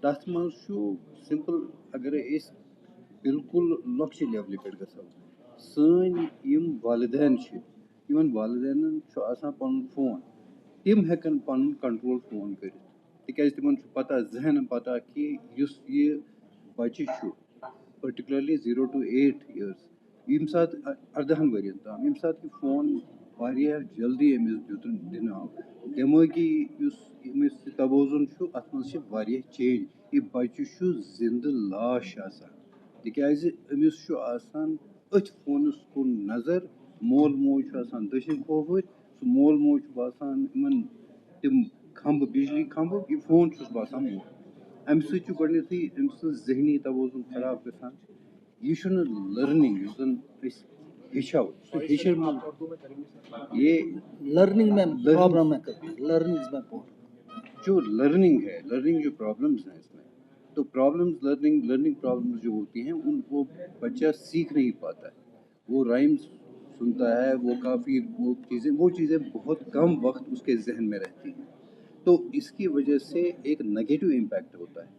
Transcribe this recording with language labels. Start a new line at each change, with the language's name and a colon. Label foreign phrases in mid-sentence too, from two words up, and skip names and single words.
Kashmiri: تَتھ منٛز چھُ سمپل اگرے أسۍ بالکل لۄکچہِ لیولہِ پٮ۪ٹھ گژھو. سٲنۍ یِم والدین چھِ یِمن والدینن چھُ آسان پنُن فون تِم ہٮ۪کن پنُن کنٹرول فون کٔرِتھ تِکیازِ تِمن چھُ پتہ ذہنن پتہ کہِ یُس یہِ بچہِ چھُ
English: particularly 0 to 8 years
Kashmiri: ییٚمہِ ساتہٕ 18 ؤرین تام ییٚمہِ ساتہٕ یہِ فون واریاہ جلدی أمِس دِنہٕ آو دٮ۪مٲغی یُس أمِس توازُن چھُ اَتھ منٛز چھِ واریاہ چینج. یہِ بچہِ چھُ زِندٕ لاش آسان تِکیازِ أمِس چھُ آسان أتھۍ فونس کُن نظر. مول موج چھُ آسان دٔچھِنۍ کھووٕرۍ سُہ مول موج چھُ باسان یِمن تِم کھمبہٕ بجلی کھمبہٕ یہِ فون چھُس باسان مول. اَمہِ سۭتۍ چھُ گۄڈٕنیتھٕے أمۍ سٕنٛز ذہنی توازُن خراب گژھان. یہِ چھُنہٕ لٔرنِنٛگ یُس زن أسۍ ہیٚچھو سُہ ہیٚچھِ یہ
Urdu: لرننگ میں پرابلم ہے لرننگ میں جو لرننگ ہے لرننگ جو پرابلمس ہیں اس میں تو
English: problems learning problems
Urdu: جو ہوتی ہیں ان کو بچہ سیکھ نہیں پاتا ہے. وہ رائمس سنتا ہے وہ کافی وہ چیزیں بہت کم وقت اس کے ذہن میں رہتی ہیں تو اس کی وجہ سے ایک
English: negative impact
Urdu: ہوتا ہے.